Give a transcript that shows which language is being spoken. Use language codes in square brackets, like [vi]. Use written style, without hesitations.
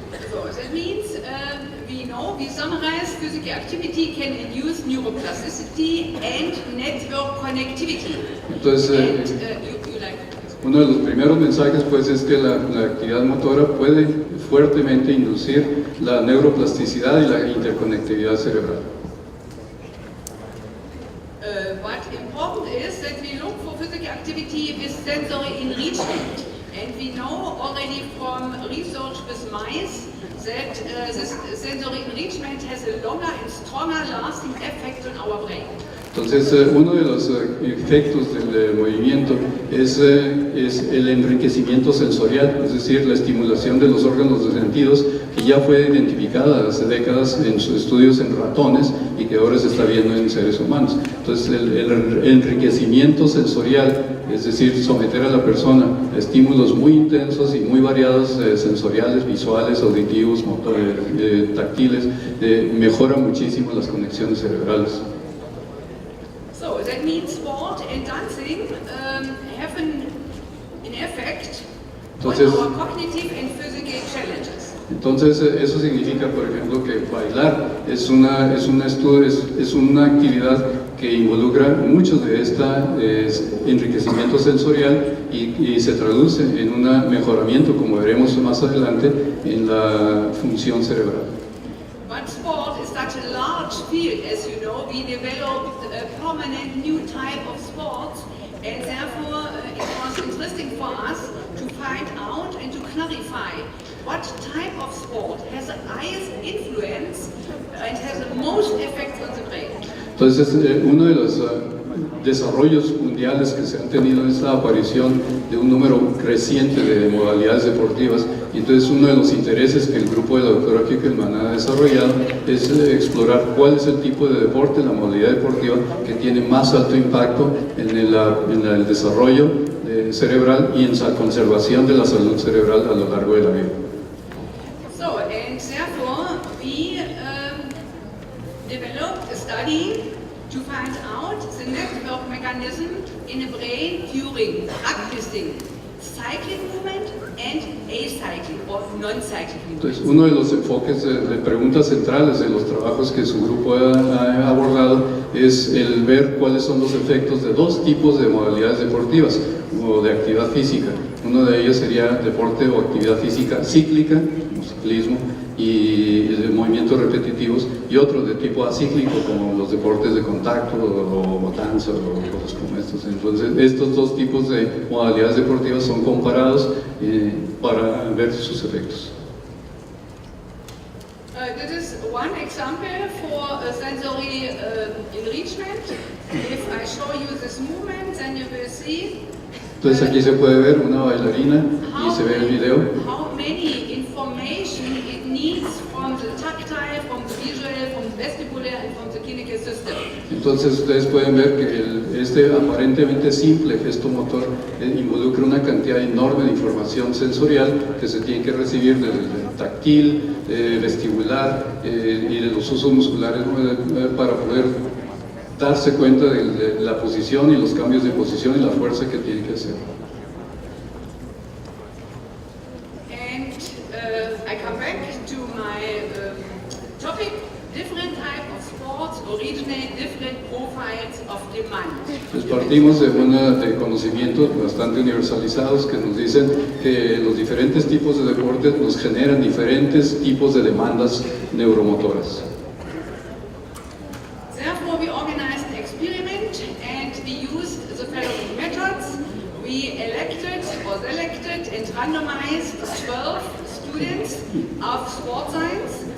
[en] So that means we summarize physical activity can induce neuroplasticity and network connectivity. [es] Entonces, uno de los primeros mensajes pues es que la actividad motora puede fuertemente inducir la neuroplasticidad y la interconectividad cerebral. [en] What important is that we look for physical activity with sensory enrichment, and we know already from research with mice that this sensory enrichment has a longer and stronger lasting effect on our brain. [es] Entonces, uno de los efectos del movimiento es el enriquecimiento sensorial, es decir, la estimulación de los órganos de sentidos, que ya fue identificada hace décadas en sus estudios en ratones y que ahora se está viendo en seres humanos. Entonces, el enriquecimiento sensorial, es decir, someter a la persona a estímulos muy intensos y muy variados, sensoriales, visuales, auditivos, táctiles, mejora muchísimo las conexiones cerebrales. [en] So that means sport and dancing have an effect on our cognitive and physical challenges. [es] Entonces, eso significa, por ejemplo, que bailar es una actividad que involucra mucho de este enriquecimiento sensorial y se traduce en un mejoramiento, como veremos más adelante, en la función cerebral. [en] But sport is such a large field, as you know. We developed a permanent new type of sports, and therefore it was interesting for us to find out and to clarify what type of sport has the highest influence and has the most effect on the brain. [es] Entonces, uno de los desarrollos mundiales que se han tenido es la aparición de un número creciente de modalidades deportivas, y entonces uno de los intereses que el grupo de la doctora Kickelman ha desarrollado es explorar cuál es el tipo de deporte, la modalidad deportiva que tiene más alto impacto en el desarrollo cerebral y en la conservación de la salud cerebral a lo largo de la vida. [en] So, and therefore we developed a study to find out the network mechanism in the brain during practicing cyclic movement and acyclic or non-cyclic movement. [es] Entonces, uno de los enfoques de preguntas centrales de los trabajos que su grupo ha abordado es el ver cuáles son los efectos de dos tipos de modalidades deportivas o de actividad física. Uno de ellos sería deporte o actividad física cíclica, como ciclismo, y movimientos repetitivos, y otro de tipo acíclico, como los deportes de contacto o danza o cosas como estos. Entonces, estos dos tipos de modalidades deportivas son comparados para ver sus efectos. [en] This is one example for sensory enrichment. If I show you this movement, then you will see. [es] Entonces aquí se puede ver una bailarina y se ve el video. [en] How many information it needs from the tactile, from the visual, from the vestibular and from the clinical system. [es] Entonces ustedes pueden ver que este aparentemente simple gesto motor involucra una cantidad enorme de información sensorial que se tiene que recibir del táctil, vestibular y de los usos musculares para poder darse cuenta de la posición y los cambios de posición y la fuerza que tiene que hacer. [en] And I come back to my topic. Different type of sports originate different profiles of demand. [es] Pues partimos de conocimientos bastante universalizados que nos dicen que los diferentes tipos de deportes nos generan diferentes tipos de demandas neuromotoras. [en] Therefore, we organized an experiment and we used the following methods. We elected or selected and randomized 12 students of sport science.